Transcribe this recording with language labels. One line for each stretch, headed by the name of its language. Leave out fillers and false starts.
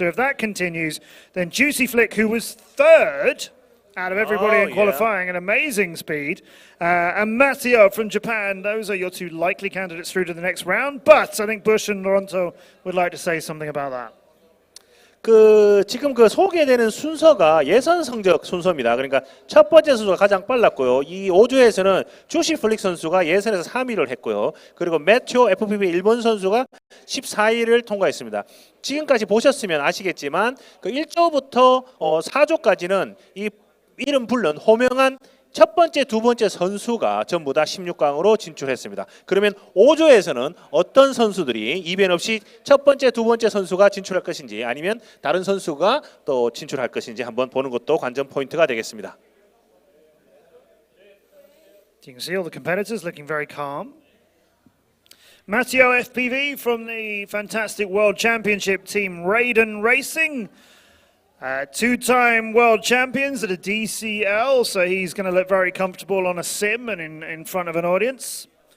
English: So if that continues, then Juicy Flick, who was 3rd out of everybody in qualifying, an amazing speed. And Matteo from Japan, those are your 2 likely candidates through to the next round. But I think Bush and Lorenzo would like to say something about that.
Korean: 지금 그 소개되는 순서가 예선 성적 순서입니다. 그러니까 첫 번째 선수가 가장 빨랐고요. 이 5조에서는 주시 플릭 선수가 예선에서 3위를 했고요. 그리고 매튜 FPV 일본 선수가 14위를 통과했습니다. 지금까지 보셨으면 아시겠지만 그 1조부터 4조까지는 이 이름 불른 호명한 첫 번째, 두 번째 선수가 전부 다 16강으로 진출했습니다. 그러면 5조에서는 어떤 선수들이 이변 없이 첫 번째, 두 번째 선수가 진출할 것인지 아니면 다른 선수가 또 진출할 것인지 한번 보는 것도 관전 포인트가 되겠습니다.
English: You can see all the competitors looking very calm. Matteo FPV from the fantastic World Championship team Raiden Racing. 2-time world champions at a DCL, so he's going to look very comfortable on a sim and in front of an audience.